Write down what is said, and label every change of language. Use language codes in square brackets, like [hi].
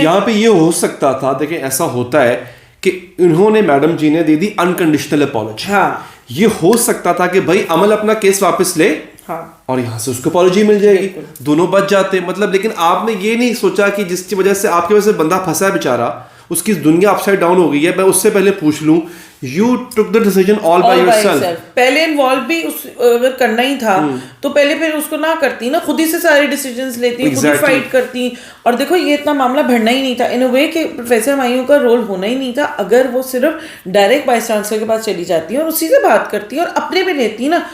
[ur] یہاں پہ یہ ہو سکتا تھا, دیکھیں ایسا ہوتا ہے کہ انہوں نے میڈم جی نے دے دی انکنڈیشنل اپالوجی. یہ ہو سکتا تھا کہ بھائی عمل اپنا کیس واپس لے اور یہاں سے اس کو اپالوجی مل جائے گی, دونوں بچ جاتے, مطلب. لیکن آپ نے یہ نہیں سوچا کہ جس کی وجہ سے آپ کی وجہ سے بندہ پھنسا ہے بیچارہ, اس کی دنیا [en] upside down [ur] ہو گئی ہے, میں اس سے پہلے پوچھ لوں [en] You took the decision all by yourself. [ur] پہلے انوالو بھی اگر کرنا ہی تھا تو پہلے پھر اس کو نہ کرتی نا, خود ہی سے سارے ڈیسیجنز لیتی, خود ہی فائٹ کرتی. اور دیکھو یہ اتنا معاملہ بڑھنا ہی نہیں تھا [en] in a way [ur] کہ پروفیسر ہمایوں کا رول ہونا ہی نہیں تھا اگر وہ صرف ڈائریکٹ وائس چانسلر کے پاس چلی جاتی اور اسی سے بات کرتی اور اپنے پہ لیتی نا.